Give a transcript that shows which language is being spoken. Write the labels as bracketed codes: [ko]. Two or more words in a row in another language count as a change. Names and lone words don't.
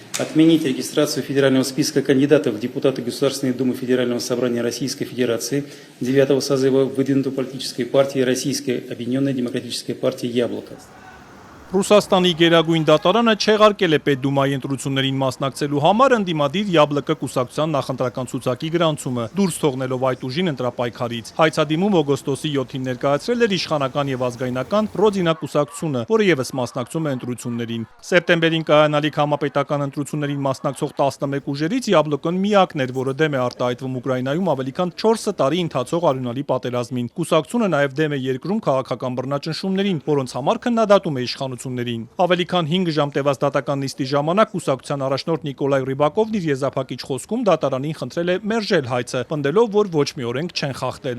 [ru] Отменить регистрацию федерального списка кандидатов в депутаты Государственной Думы Федерального собрания Российской Федерации 9-го созыва выдвинутой политической партии Российская объединенная демократическая партия «Яблоко». [hy] Ռուսաստանի գերագույն դատարանը չեղարկել է Պետդումայի ընտրություններին մասնակցելու համար ընդդիմադիր Յաբլկը կուսակցության նախընտրական ցուցակի գրանցումը, դուրս թողնելով այդ ուժին ընտրապայքարից։ Հայցադիմում օգոստոսի 7-ին ներկայացրել էր իշխանական եւ ազգայնական Ռոդինա կուսակցությունը, որը եւս մասնակցում է ընտրություններին։ Սեպտեմբերին կայանալիք համապետական ընտրություններին մասնակցող 11 ուժերից Յաբլկոն միակն էր, որը դեմ է արտահայտվում Ուկրաինայում ավելի քան 4 տարի ընթացող արյունալի պատերազմին։ Կուսակցությունը նաեւ դեմ է երկրում քաղաքական բռնաճնշումներին, որոնց համար քննադատում է իշխանություններին։ Ավելի քան 5 ժամ տևած դատական նիստի ժամանակ կուսակցության առաջնորդ Նիկոլայ Ռիբակովն իր եզրափակիչ խոսքում դատարանին խնդրել է մերժել հայցը, պնդելով, որ ոչ մի օրենք չեն խախտել։